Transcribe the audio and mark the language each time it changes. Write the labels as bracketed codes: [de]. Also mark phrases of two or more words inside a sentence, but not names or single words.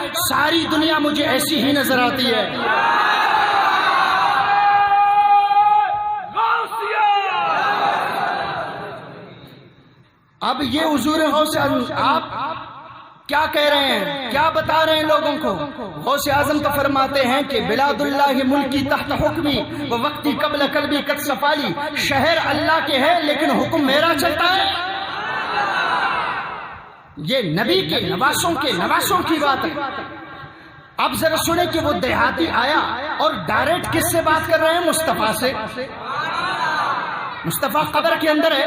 [ur] ساری دنیا مجھے ایسی ہی نظر آتی ہے. اب یہ حضور غوث اعظم آپ کیا کہہ رہے ہیں، کیا بتا رہے ہیں لوگوں کو؟ غوث اعظم تو فرماتے ہیں کہ [ar] بلاد اللہ ملکی تحت حکمی و وقتی قبل قلبی قد صفالی. [ur] شہر اللہ کے ہے لیکن حکم میرا چلتا ہے. یہ نبی کے نواسوں کی بات ہے. اب ذرا سنیں کہ وہ دیہاتی آیا اور ڈائریکٹ کس سے بات کر رہے ہیں؟ مصطفیٰ سے. مصطفیٰ قبر کے اندر ہے.